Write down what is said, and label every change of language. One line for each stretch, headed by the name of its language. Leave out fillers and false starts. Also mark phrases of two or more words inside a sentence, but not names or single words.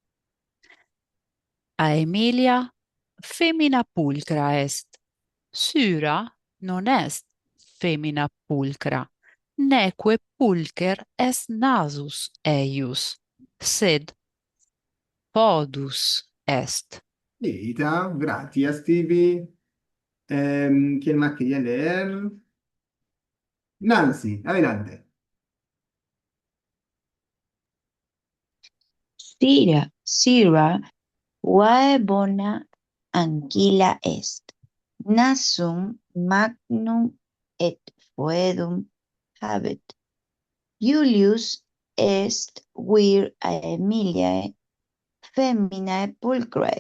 Latin: Aemilia femina pulcra est. Syra non est femina pulcra, neque pulcher est nasus eius, sed podus est.
Spanish: Lita, gracias, Stevie. ¿Quién más quería leer? Nancy, adelante.
Latin: Sira, vae bona anquila est. Nasum magnum et foedum habet. Julius est vir a Emiliae feminae pulchrae.